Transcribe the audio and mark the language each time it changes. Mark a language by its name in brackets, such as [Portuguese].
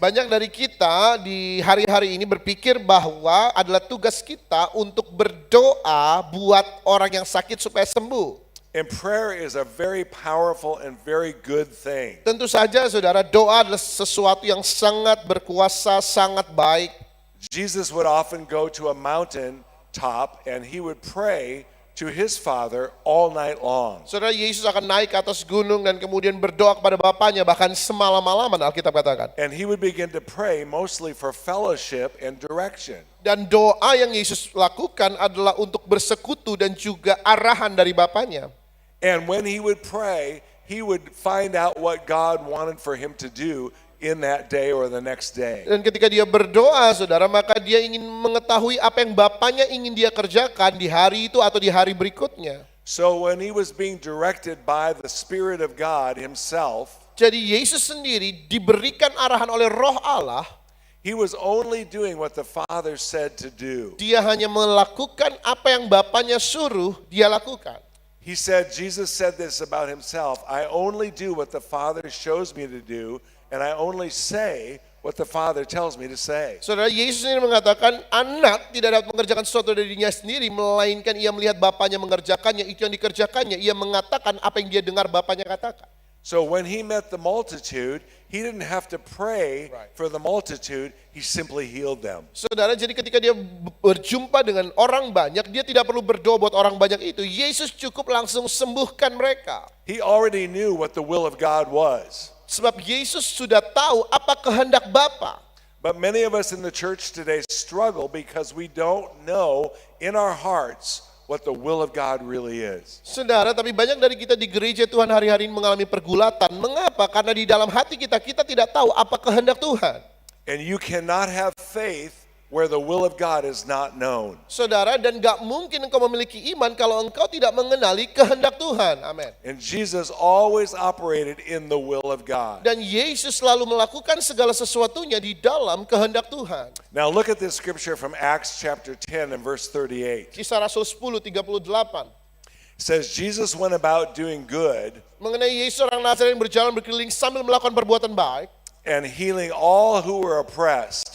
[Indonesian] Banyak dari kita di hari-hari ini berpikir bahwa adalah tugas kita untuk berdoa buat orang yang sakit supaya sembuh. [English] And prayer is a very powerful and very good thing. [Indonesian] Tentu saja saudara, doa adalah sesuatu yang sangat berkuasa, sangat baik. [English] Jesus would often go to a mountain top and he would pray to his Father all night long. [Indonesian] Saudara, Yesus akan naik ke atas gunung dan kemudian berdoa kepada Bapaknya, bahkan semalam-malaman Alkitab katakan. [English] And he would begin to pray mostly for fellowship and direction. [Indonesian] Dan doa yang Yesus lakukan adalah untuk bersekutu dan juga arahan dari Bapaknya. [English] And when he would pray, he would find out what God wanted for him to do in that day or the next day. [Indonesian] Dan ketika dia berdoa, saudara, maka dia ingin mengetahui apa yang Bapaknya ingin dia kerjakan di hari itu atau di hari berikutnya. [English] So when he was being directed by the Spirit of God himself, [Indonesian] Jadi Yesus sendiri diberikan arahan oleh Roh Allah, [English] he was only doing what the Father said to do. [Indonesian] dia hanya melakukan apa yang Bapaknya suruh dia lakukan. [English] He said, Jesus said this about himself, I only do what the Father shows me to do, and I only say what the Father tells me to say. [Indonesian] Saudara, Yesus sendiri mengatakan anak tidak dapat mengerjakan sesuatu dari dirinya sendiri, melainkan ia melihat Bapaknya mengerjakannya, itu yang dikerjakannya. Ia mengatakan apa yang dia dengar Bapaknya katakan. [English] So when he met the multitude, he didn't have to pray for the multitude, he simply healed them. [Indonesian] Saudara, jadi ketika dia berjumpa dengan orang banyak, dia tidak perlu berdoa buat orang banyak itu. Yesus cukup langsung sembuhkan mereka. [English] He already knew what the will of God was. [Indonesian] Sebab Yesus sudah tahu apa kehendak Bapa. [English] But many of us in the church today struggle because we don't know in our hearts what the will of God really is. [Indonesian] Saudara, tapi banyak dari kita di gereja Tuhan hari-hari ini mengalami pergulatan. Mengapa? Karena di dalam hati kita tidak tahu apa kehendak Tuhan. [English] And you cannot have faith where the will of God is not known. [Indonesian] Saudara, dan gak mungkin engkau memiliki iman kalau engkau tidak mengenali kehendak Tuhan. Amin. [English] And Jesus always operated in the will of God. [Indonesian] Dan Yesus selalu melakukan segala sesuatunya di dalam kehendak Tuhan. [English] Now look at this scripture from Acts chapter 10 and verse 38. [Indonesian] Kisah Rasul 10:38. [English] It says, Jesus went about doing good [Indonesian] Mengenai Yesus orang Nazaret berjalan berkeliling sambil melakukan perbuatan baik [English] and healing all who were oppressed,